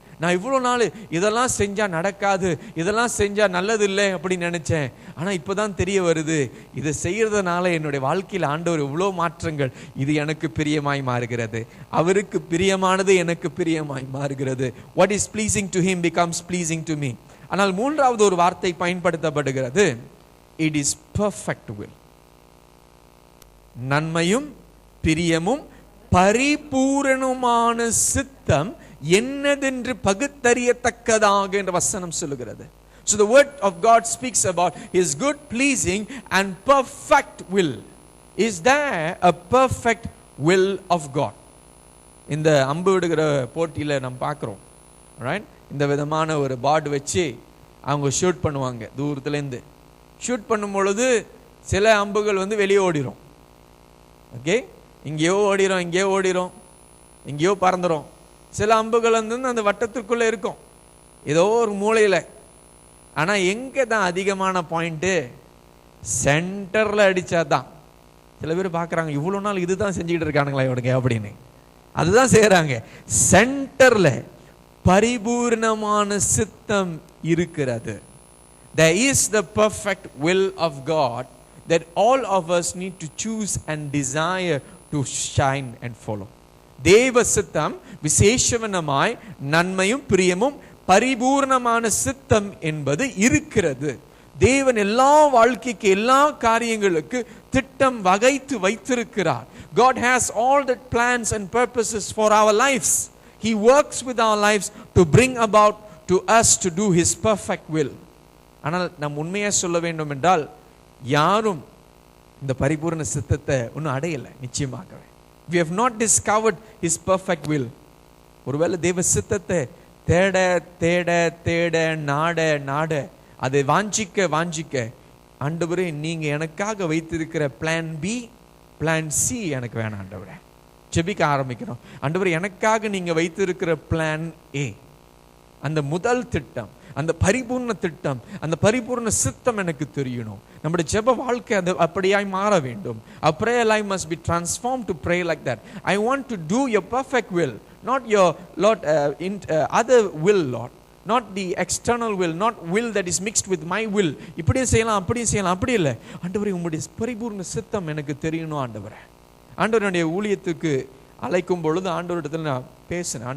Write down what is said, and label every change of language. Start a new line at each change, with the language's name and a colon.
Tamil: நான் இவ்வளோ நாள் இதெல்லாம் செஞ்சா நடக்காது, இதெல்லாம் செஞ்சா நல்லது இல்லை அப்படின்னு நினைச்சேன். ஆனால் இப்போதான் தெரிய வருது, இதை செய்யறதுனால என்னுடைய வாழ்க்கையில் ஆண்டவர் இவ்வளோ மாற்றங்கள், இது எனக்கு பிரியமாய் மாறுகிறது, அவருக்கு பிரியமானது எனக்கு பிரியமாய் மாறுகிறது.
English: What is pleasing to him becomes pleasing to me.
Tamil: ஆனால் மூன்றாவது ஒரு வார்த்தை பயன்படுத்தப்படுகிறது,
English: it is perfect will.
Tamil: நன்மையும் பிரியமும் பரிபூரணமான சித்தம் என்னதென்று பகுத்தறியத்தக்கதாக என்ற வசனம் சொல்லுகிறது.
English: So the word of God speaks about his good, pleasing and perfect will. Is there a perfect will of God?
Tamil: இந்த அம்பு விடுகிற போட்டியில நாம் பார்க்கிறோம், right? இந்த விதமான ஒரு பாட் வச்சு அவங்க ஷூட் பண்ணுவாங்க. தூரத்துல இருந்து ஷூட் பண்ணும் பொழுது சில அம்புகள் வெளியே ஓடிரும். ஓகே, இங்கேயோ ஓடிரும், இங்கேயோ ஓடிரும், இங்கேயோ பறந்துரும். சில அம்புகள் அந்த வட்டத்திற்குள்ள இருக்கும், ஏதோ ஒரு மூலையில. ஆனா எங்க தான் அதிகமான பாயிண்ட்? சென்டர்ல அடிச்சாதான். சில பேர் பாக்குறாங்க, இவ்வளவு நாள் இதுதான் செஞ்சுக்கிட்டு இருக்கானுங்களா இவனுங்க அப்படின்னு. அதுதான் செய்யறாங்க. சென்டர்ல பரிபூர்ணமான சித்தம் இருக்கிறது.
English: There is the perfect will of God that all of us need to choose and desire to shine and follow.
Tamil: தேவ சித்தம் விசேஷவனமாய் நன்மையும் பிரியமும் பரிபூர்ணமான சித்தம் என்பது இருக்கிறது. தேவன் எல்லா வாழ்க்கைக்கு எல்லா காரியங்களுக்கு திட்டம் வகைத்து வைத்திருக்கிறார்.
English: God has all the plans and purposes for our lives. He works with our lives to bring about to us to do his perfect will.
Tamil: ஆனால் நாம் உண்மையா சொல்ல வேண்டும் என்றால், யாரும் இந்த பரிபூர்ண சித்தத்தை இன்னும் அடையலை. நிச்சயமாகவே
English: we have not discovered his perfect will.
Tamil: ஒருவேளை தேவ சித்தத்தை தேட தேட தேட நாட நாட அதை வாஞ்சிக்க ஆண்டவரே, நீங்க எனக்காக வைத்திருக்கிற பிளான் பி, பிளான் சி எனக்கு வேணாம் ஆண்டவரே. ஜெபிக்க ஆரம்பிக்கிறோம். ஆண்டவரே, எனக்காக நீங்க வைத்திருக்கிற பிளான் ஏ, அந்த முதல் திட்டம், அந்த பரிபூர்ண திட்டம், அந்த பரிபூர்ண சித்தம் எனக்கு தெரியணும். நம்முடைய ஜெப வாழ்க்கை அது அப்படியாய் மாற வேண்டும்.
English: Our prayer life must be transformed to pray like that. I want to do your perfect will, not your Lord other will, Lord, not the external will, not will that is mixed with my will.
Tamil: இப்படியே செய்யலாம் அப்படியே செய்யலாம், அப்படி இல்லை. ஆண்டவரே, உம்முடைய பரிபூர்ண சித்தம் எனக்கு தெரியணும் ஆண்டவரே. ஆண்டவருடைய ஊழியத்துக்கு அழைக்கும் பொழுது ஆண்டவரிடத்துல நான் பேசினேன்.